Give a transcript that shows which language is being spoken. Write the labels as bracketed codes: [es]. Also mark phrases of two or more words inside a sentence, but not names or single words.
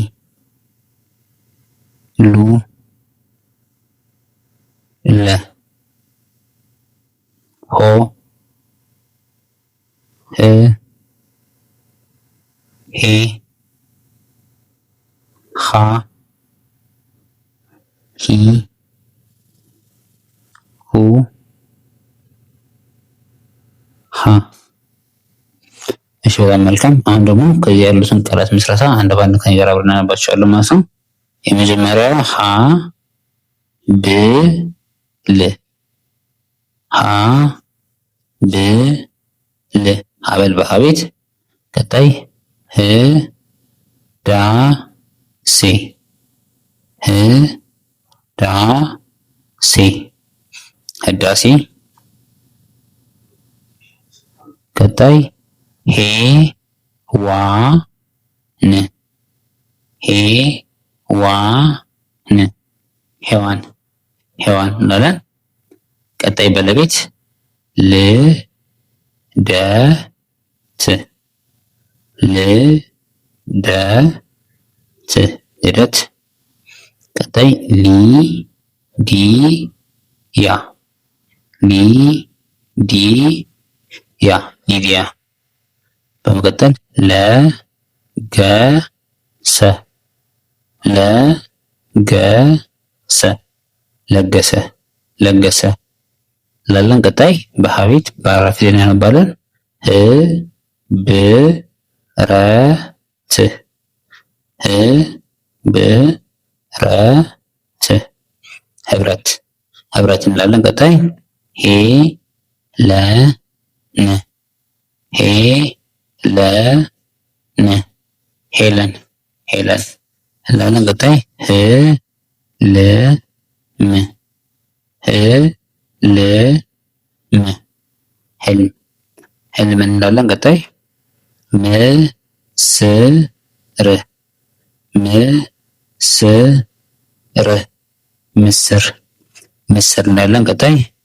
[am] ሉ ለ ሆ ህ ሄ ሃ ሂ ሁ ሃ። እሺ በጣም መልካም። አሁን ደግሞ ከዚህ ያሉትን ቃላት ምስረታ አንድ ባንድ ከኔ ጋር አብረን እናነባቸዋለን ማለት ነው። የመጀመሪያው ሀ ብ ል ሀ ብ ል ሀበል በሀቤት። ቀጣይ ህ ዳ ሴ ህ ዳ ሴ ህዳሴ። ቀጣይ ሄ ዋ ን ሄ ዋ ን ሄዋን ሄዋን እንላለን። ቀጣይ ባለቤት ል ደ ት ል ደ ት ልደት። ቀጣይ ሊ ዲ ያ ሊ ዲ ያ ሊዲያ። በመቀጠል ለ ገ ሰ ለ ገ ሰ ለገሰ ለገሰ ላለን። ቀጣይ በሀቤት በአራት ፊደል እናነባለን። ህ ብ ረ ት ህ ብ ረ ት ህብረት ህብረት እንላለን። ቀጣይ ሄ ለ ን ሄ ለ ን ሄለን ሄለን እንላለን። ቀጣይ ህ ል ም ህ ል ም ህልም ህልም እንላለን። ቀጣይ ም ስ ር ም ስ ር ምስር ምስር እንላለን። ቀጣይ